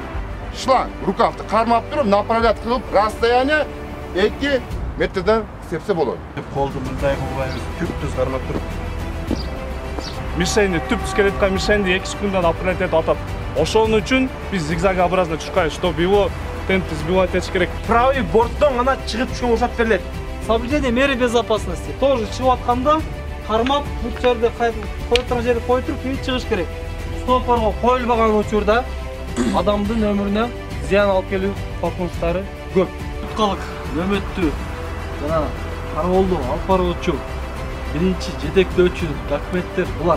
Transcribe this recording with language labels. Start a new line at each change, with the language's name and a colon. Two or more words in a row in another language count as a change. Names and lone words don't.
Kyrgyz: Шланг рукавды кармап туруп, направлять кылып, расстояние 2 метрден сепсе болот. Колду мындай кылбайбыз, түп-түз кармап туруп. Мишенди түп-түз келаткан мишенди 2 секундада направлять этип атат. Ошон үчүн биз зигзагообразно чуркайбыз,
Russian: чтобы его темп сбивать
Kyrgyz: этиш керек.
Russian: Правый борттон гана чыгып түшкөн уруксат берилет. Соблюдение меры безопасности.
Kyrgyz: Тоже чыгып атканда кармап, бул жерде кое турган жерде кое туруп, чыгыш керек. Стопорго коюлбаган учурда адамдын өмүрүнө зыян алып келүү коркунучтары көп. Туткалык, нөмөттүү жана кароолду алып баруучу, биринчи жетектөөчү документтер булар.